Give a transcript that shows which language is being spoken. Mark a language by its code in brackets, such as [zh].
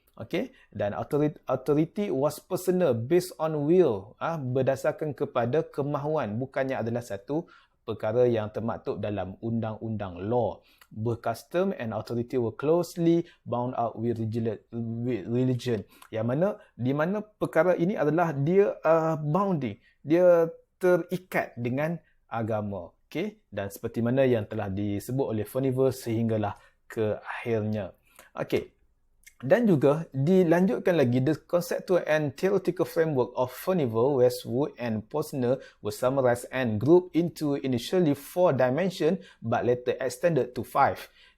[ms] Okay, dan [en] authority was personal based on will, [ms] berdasarkan kepada kemahuan, bukannya adalah satu perkara yang termaktub dalam undang-undang law. [en] Bercustom and authority were closely bound up with religion. [ms] Yang mana, di mana perkara ini adalah dia bounding, dia terikat dengan agama. Okay, dan seperti mana yang telah disebut oleh Furnival sehinggalah ke akhirnya. Okay. Dan juga dilanjutkan lagi, [en] the conceptual and theoretical framework of Furnival, Westwood and Posner were summarized and grouped into initially 4 dimensions but later extended to 5.